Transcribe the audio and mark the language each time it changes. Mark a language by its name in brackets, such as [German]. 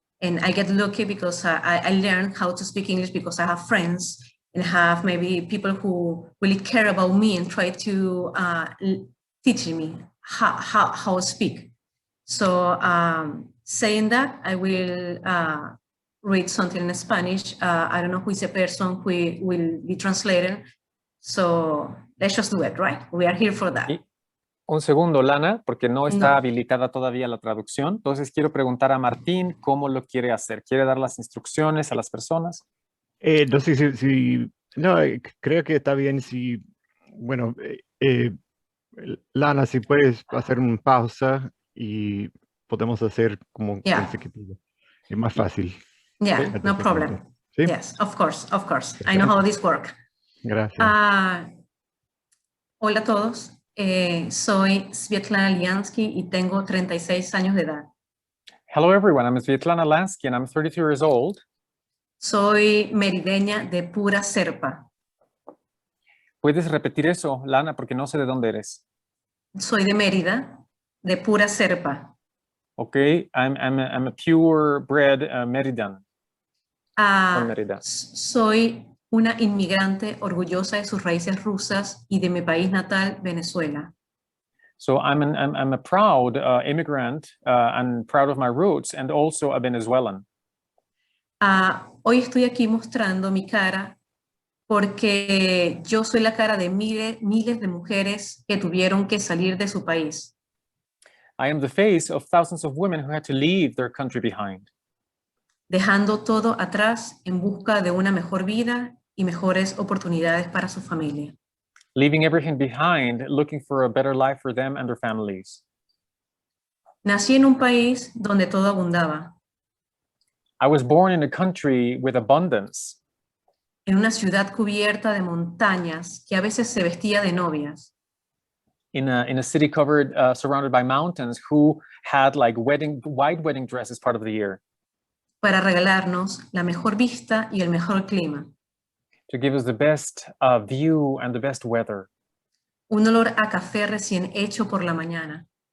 [English] And I get lucky because I learned how to speak English because I have friends and have maybe people who really care about me and try to teach me how to speak. So saying that, I will read something in Spanish. I don't know who is the person who will be translated. So let's just do it, right? We are here for that. [Spanish] Un segundo, Lana, porque no está habilitada todavía la traducción. Entonces quiero preguntar a Martín cómo lo quiere hacer. ¿Quiere dar las instrucciones a las personas? No sé no, creo que está bien si, bueno, Lana, si puedes hacer una pausa y podemos hacer como consecutivo. Es más fácil. [English] Yeah, no problem. [Spanish] ¿Sí? [English] Yes, of course. I know how this works. [Spanish] Gracias. Hola a todos. Soy Svetlana Liansky y tengo 36 años de edad. [English] Hello everyone, I'm Svetlana Lansky and I'm 32 years old. [Spanish] Soy merideña de pura cepa. ¿Puedes repetir eso, Lana? Porque no sé de dónde eres. Soy de Mérida, de pura cepa. [English] Okay, I'm a purebred Meridan. Mérida. [Spanish] Soy una inmigrante orgullosa de sus raíces rusas y de mi país natal, Venezuela. [English] So I'm a proud immigrant and proud of my roots, and also a Venezuelan. [Spanish] Hoy estoy aquí mostrando mi cara porque yo soy la cara de miles de mujeres que tuvieron que salir de su país. [English] I am the face of thousands of women who had to leave their country behind, [Spanish] Dejando todo atrás en busca de una mejor vida y mejores oportunidades para su familia. [English] leaving everything behind, looking for a better life for them and their families. [Spanish] Nací en un país donde todo abundaba, [English] I was born in a country with abundance, [Spanish] en una ciudad cubierta de montañas que a veces se vestía de novias, [English] in a city covered, surrounded by mountains, who had like white wedding dresses part of the year [Spanish] para regalarnos la mejor vista y el mejor clima. [English] to give us the best view and the best weather. [Spanish] Un olor a café recién hecho por la mañana,